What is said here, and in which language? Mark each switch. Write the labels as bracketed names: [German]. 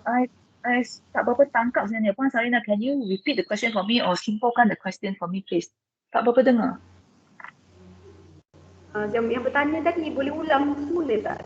[Malay] I tak berapa tangkap sebenarnya. [English] Puan Sarina, can you repeat the question for me or [Malay] simpulkan [English] the question for me, please? [Malay] Tak berapa dengar. Yang bertanya tadi boleh ulang semula tak?